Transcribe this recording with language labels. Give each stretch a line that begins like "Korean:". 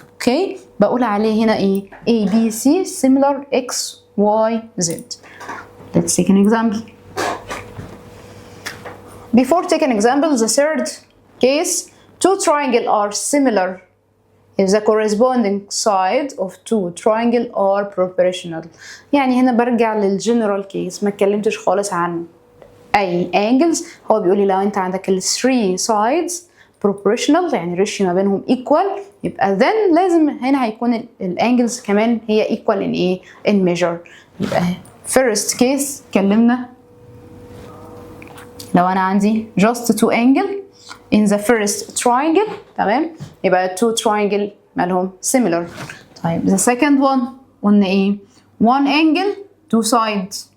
Arabic: اوكي بقول عليه هنا ايه؟
English: A B C similar X Y Z. Let's take an example. Before taking example, the third case, two triangle are similar if the corresponding side of two triangle are proportional.
Arabic: يعني هنا برجع للجنرال كيس، ما اتكلمتش خالص عن اي angles. هو بيقول لي لو انت عندك ال 3 sides proportional يعني ratio ما بينهم equal، يبقى then لازم هنا هيكون الانجلز كمان هي equal in ايه؟ in measure. يبقى first case اتكلمنا لو انا عندي
English: just two angle in the first triangle،
Arabic: تمام؟ يبقى two triangle مالهم similar.
English: طيب the second one
Arabic: قلنا ايه؟
English: one angle two sides.